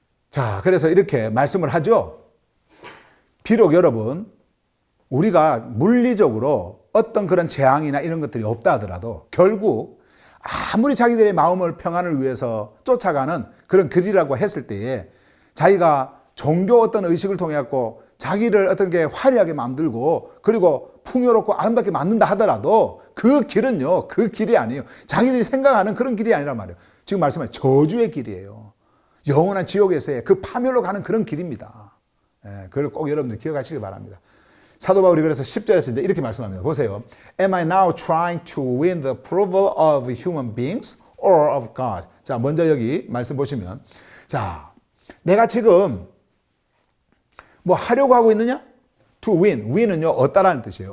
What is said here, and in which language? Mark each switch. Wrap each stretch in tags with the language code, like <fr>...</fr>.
<ko>자, 그래서 이렇게 말씀을 하죠. 비록 여러분, 우리가 물리적으로 어떤 그런 재앙이나 이런 것들이 없다 하더라도 결국 아무리 자기들의 마음을 평안을 위해서 쫓아가는 그런 길이라고 했을 때에 자기가 종교 어떤 의식을 통해 갖고 자기를 어떤 게 화려하게 만들고 그리고 풍요롭고 아름답게 만든다 하더라도 그 길은요, 그 길이 아니에요. 자기들이 생각하는 그런 길이 아니란 말이에요. 지금 말씀하신 저주의 길이에요. 영원한 지옥에서의 그 파멸로 가는 그런 길입니다. 예, 그걸 꼭 여러분들 기억하시기 바랍니다. 사도 바울이 그래서 10절에서 이제 이렇게 말씀합니다. 보세요.</ko> <en>Am I now trying to win the approval of human beings or of God?</en> <ko>자, 먼저 여기 말씀 보시면, 자, 내가 지금 뭐 하려고 하고 있느냐?</ko> <en>To win.</en> <ko>win은요, 얻다라는 뜻이에요.</ko>